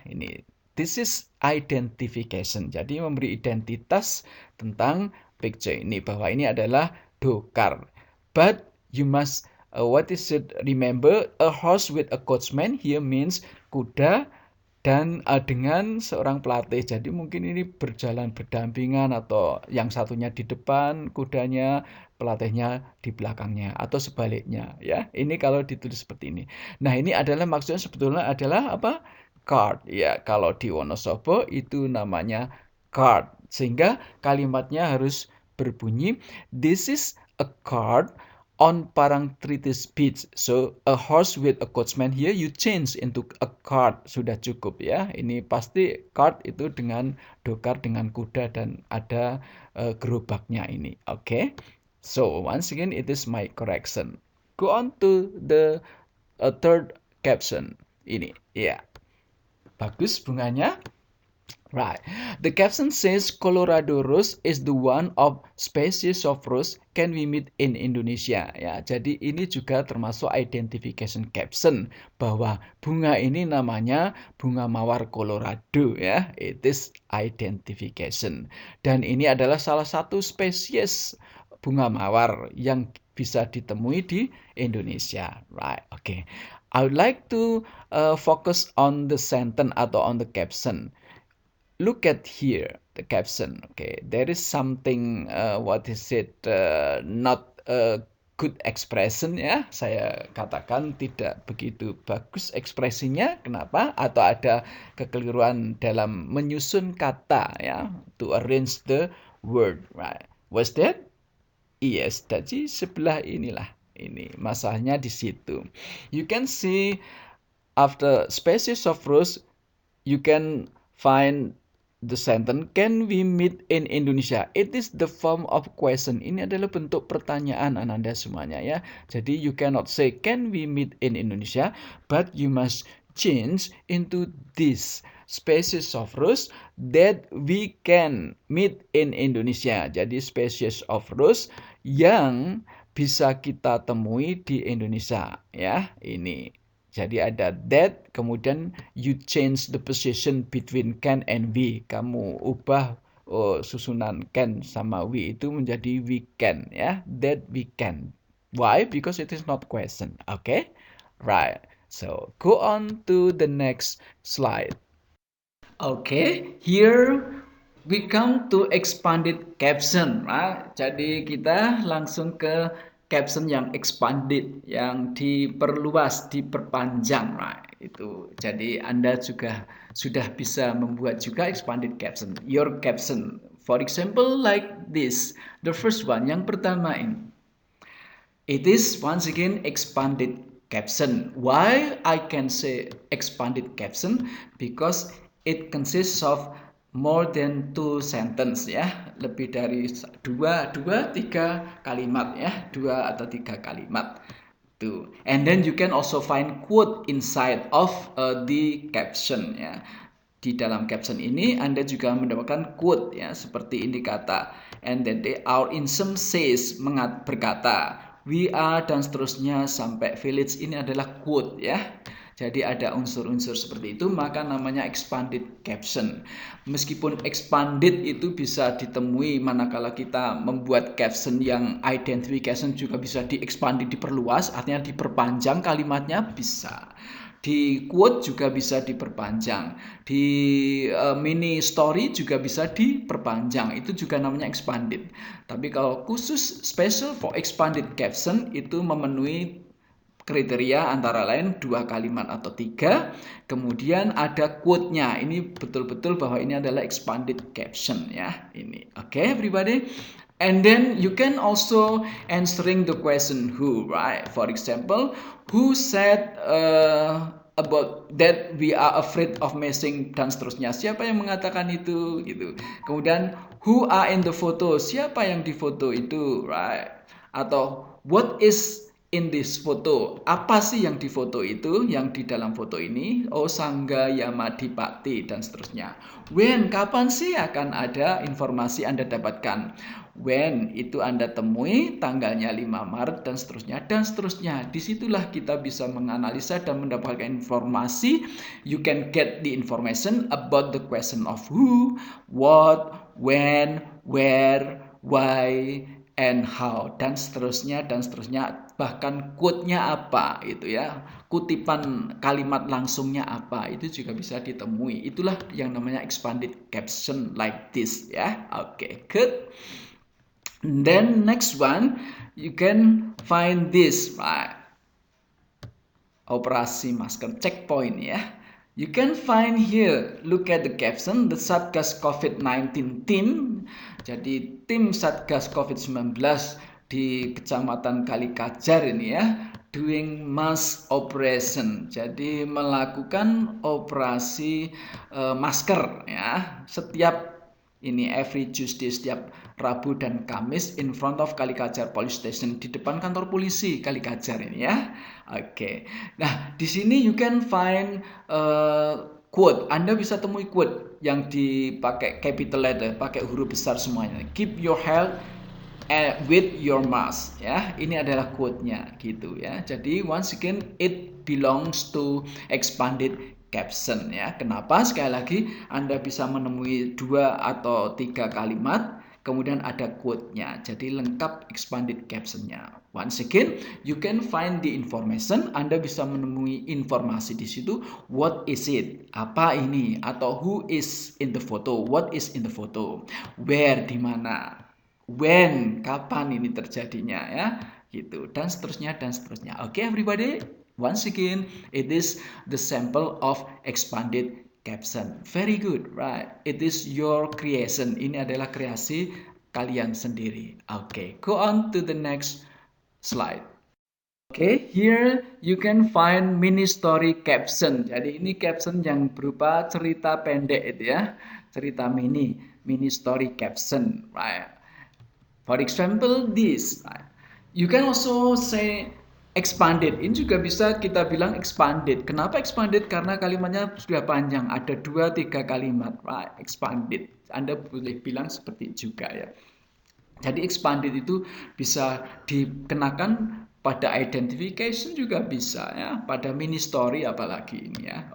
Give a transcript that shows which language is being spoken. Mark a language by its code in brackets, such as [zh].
[id] Ini [en] this is identification. [id] Jadi memberi identitas tentang picture ini bahwa ini adalah Dokar. [en] But you must what is it? Remember, a horse with a coachman here means [id] kuda dan dengan seorang pelatih. Jadi mungkin ini berjalan berdampingan atau yang satunya di depan kudanya, pelatihnya di belakangnya atau sebaliknya ya. Ini kalau ditulis seperti ini. Nah, ini adalah maksudnya sebetulnya adalah apa? Card ya. Kalau di Wonosobo itu namanya card. Sehingga kalimatnya harus berbunyi [en] this is a card on Parangtritis Beach. So a horse with a coachman here you change into a cart. [id] Sudah cukup ya. Ini pasti cart itu dengan dokar dengan kuda dan ada gerobaknya ini. [en] Okay. So once again it is my correction. Go on to the third caption. [id] Ini ya. Bagus bunganya. [en] Right. The caption says Colorado rose is the one of species of rose can we meet in Indonesia. [id] Ya, jadi ini juga termasuk identification caption bahwa bunga ini namanya bunga mawar Colorado ya. [en] It is identification. [id] Dan ini adalah salah satu spesies bunga mawar yang bisa ditemui di Indonesia. [en] Right. Okay. I would like to focus on the sentence atau on the caption. Look at here the caption. Okay, there is something what is it not a good expression [id] ya. Saya katakan tidak begitu bagus ekspresinya. Kenapa? Atau ada kekeliruan dalam menyusun kata ya, [en] to arrange the word, right? Was that? [id] Yes, jadi sebelah inilah. Ini masalahnya di situ. [en] You can see after species of rose you can find the sentence can we meet in Indonesia. It is the form of question. [id] Ini adalah bentuk pertanyaan Ananda semuanya ya. Jadi [en] you cannot say can we meet in Indonesia, but you must change into this species of rose that we can meet in Indonesia. [id] Jadi [en] species of rose [id] yang bisa kita temui di Indonesia ya. Ini jadi ada [en] that, [id] kemudian [en] you change the position between can and we. [id] Kamu ubah susunan [en] can sama we [id] itu menjadi we can ya. [en] That we can. Why? Because it is not question. Okay? Right. So go on to the next slide. Okay, here we come to expanded caption, right? [id] Jadi kita langsung ke caption yang expanded, yang diperluas, diperpanjang, [en] right? [id] Itu. Jadi Anda juga sudah bisa membuat juga expanded caption. [en] Your caption, for example, like this. The first one, [id] yang pertama ini. [en] It is once again expanded caption. Why I can say expanded caption? Because it consists of more than two sentence ya, [id] lebih dari tiga kalimat ya, 2 atau 3 kalimat tuh. [en] And then you can also find quote inside of the caption [id] ya. Di dalam caption ini Anda juga mendapatkan quote ya, [en] seperti ini kata. And then our insem says [id] berkata, [en] we are [id] dan seterusnya sampai [en] village, [id] ini adalah quote ya. Jadi ada unsur-unsur seperti itu, maka namanya expanded caption. Meskipun expanded itu bisa ditemui manakala kita membuat caption yang identification juga bisa di-expanded, diperluas, artinya diperpanjang kalimatnya bisa. Di quote juga bisa diperpanjang. Di mini story juga bisa diperpanjang. Itu juga namanya expanded. Tapi kalau khusus [en] special for expanded caption [id] itu memenuhi kriteria antara lain 2 kalimat atau 3, kemudian ada quote-nya. Ini betul-betul bahwa ini adalah expanded caption ya. [en] Ini. Okay, everybody. And then you can also answering the question who, right? For example, who said about that we are afraid of missing [id] dan seterusnya. Siapa yang mengatakan itu gitu. Kemudian [en] who are in the photo? [id] Siapa yang di foto itu, [en] right? [id] Atau [en] what is in this photo? [id] Apa sih yang di foto itu? Yang di dalam foto ini? Oh, Sangga Yamadipati dan seterusnya. [en] When? [id] Kapan sih akan ada informasi Anda dapatkan? When itu Anda temui tanggalnya 5 Maret dan seterusnya dan seterusnya. Disitulah kita bisa menganalisa dan mendapatkan informasi. [en] You can get the information about the question of who, what, when, where, why, and how, [id] dan seterusnya, bahkan quote-nya apa itu ya, kutipan kalimat langsungnya apa, itu juga bisa ditemui. Itulah yang namanya expanded caption [en] like this [id] ya. [en] Oke, good. Then next one, you can find this, right? [id] Operasi masker checkpoint ya. [en] You can find here, look at the caption, the Satgas COVID-19 team. [id] Jadi tim Satgas COVID-19 di Kecamatan Kalikajar ini ya, [en] doing mass operation. [id] Jadi melakukan operasi masker ya, setiap ini [en] every Tuesday, [id] setiap Rabu dan Kamis [en] in front of Kalikajar Police Station, [id] di depan kantor polisi Kalikajar ini ya. Oke. Nah, di sini [en] you can find quote. [id] Anda bisa temui quote yang dipakai [en] capital letter, [id] pakai huruf besar semuanya. [en] Keep your health with your mask ya. [id] Ini adalah quote-nya gitu ya. Jadi [en] once again it belongs to expanded caption ya. [id] Kenapa? Sekali lagi Anda bisa menemui 2 atau 3 kalimat, kemudian ada quote-nya. Jadi lengkap expanded caption-nya. [en] Once again, you can find the information. [id] Anda bisa menemui informasi di situ. [en] What is it? [id] Apa ini? Atau [en] who is in the photo? What is in the photo? Where? [id] Di mana? [en] When? [id] Kapan ini terjadinya ya? Gitu. Dan seterusnya dan seterusnya. [en] Okay, everybody. Once again, it is the sample of expanded caption. Very good, right? It is your creation. [id] Ini adalah kreasi kalian sendiri. [en] Okay, go on to the next slide. Okay, here you can find mini story caption. [id] Jadi ini caption yang berupa cerita pendek itu ya, cerita [en] mini story caption, right? For example, this. Right? You can also say expanded. [id] Ini juga bisa kita bilang expanded. Kenapa expanded? Karena kalimatnya sudah panjang, ada 2-3 kalimat, [en] right? Expanded. [id] Anda boleh bilang seperti juga ya. Jadi expanded itu bisa dikenakan pada identification juga bisa ya, pada mini story apalagi ini ya.